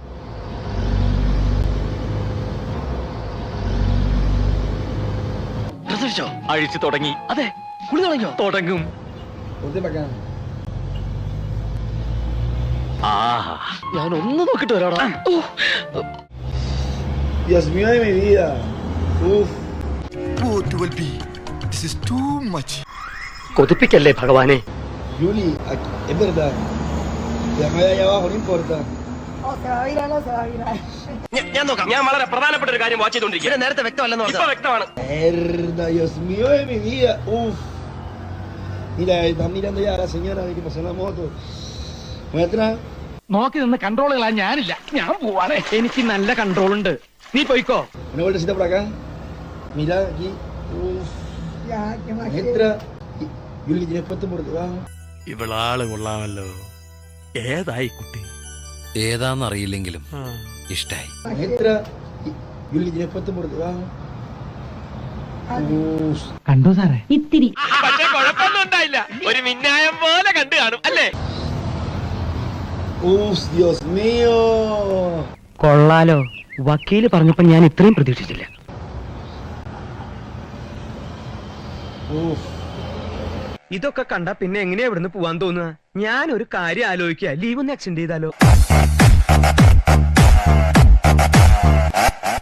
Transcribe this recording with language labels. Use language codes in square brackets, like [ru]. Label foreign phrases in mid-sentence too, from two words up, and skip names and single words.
[ml] അഴിച്ചു തുടങ്ങി. അതെ, കുളി തുടങ്ങിയോ? തുടങ്ങും. ഞാൻ ഒന്ന് നോക്കിട്ട് വരാടാ. [es] Dios mío de mi vida. Uf. [en] This is too much. [ml] കൊതിപ്പിക്കല്ലേ ഭഗവാനെ. [es] Yuli, es verdad. Déjame allá abajo, no importa. [ml] ഞാൻ നോക്കാം. ഞാൻ വളരെ പ്രധാനപ്പെട്ട ഒരു കാര്യം വാച്ച് ചെയ്തോണ്ടിരിക്കും. നേരത്തെ വ്യക്തമല്ലെന്ന് പറഞ്ഞു. വ്യക്തമാണ്. [es] Mierda, Dios mío de mi vida. Uf. Mira, están mirando ya a la señora de que pasó la moto. Muestra. [ml] നോക്കി നിന്ന് കൺട്രോൾ കളയാൻ ഞാനില്ല. ഞാൻ പോവാണ്. എനിക്ക് നല്ല കൺട്രോൾ ഉണ്ട്. നീ പോയിക്കോ. [es] Una vueltecita por acá. Mira aquí. Uf. Muestra. Yuli, tienes puesto por debajo. [ml] ഇവളാള് കൊള്ളാമല്ലോ. ഏതായി കുട്ടി? ഏതാന്നറിയില്ലെങ്കിലും ഇഷ്ടായി. [es] Muestra. Yuli, tienes puesto por debajo. Uf. [ml] കണ്ടോ സാറേ? ഇത്തിരി. പക്ഷെ കുഴപ്പമൊന്നും ഉണ്ടായില്ല. ഒരു മിന്നായം പോലെ കണ്ടു കാണും അല്ലേ? [es] Uf, Dios mío. [ml] കൊള്ളാലോ. വക്കീല് പറഞ്ഞപ്പോ ഞാൻ ഇത്രയും പ്രതീക്ഷിച്ചില്ല. Uf. ഇതൊക്കെ കണ്ട പിന്നെ എങ്ങനെയാ ഇവിടുന്ന് പോവാൻ തോന്നുക? ഞാൻ ഒരു കാര്യം ആലോചിക്കുക, ലീവ് ഒന്ന് എക്സ്റ്റെൻഡ് ചെയ്താലോ?